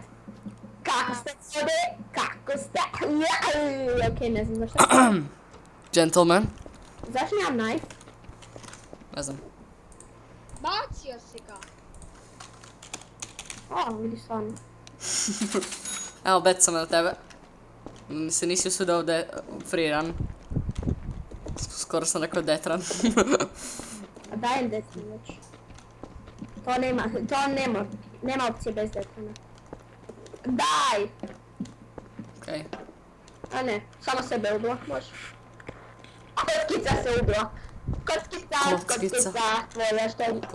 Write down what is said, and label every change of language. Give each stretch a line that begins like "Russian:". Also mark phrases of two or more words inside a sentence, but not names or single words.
Croatian: Kako ste ovdje? Kako ste? Ok, ne znam zašto. Gentleman. Zašto nemam knife? Ne znam. Bacio si ga. O, vidi stvarno. Evo, bet sam na tebe. Se nisi usudio ovdje
English: free run.
Croatian: Skoro sam rekao
English: death run.
Croatian: A dajem
English: death run
Croatian: već. Nema opcije bez
English: death runa.
Croatian: Daj! Okej. A ne, samo sebe ubila, može. Kockica se ubila. Kockica, tvoja što je.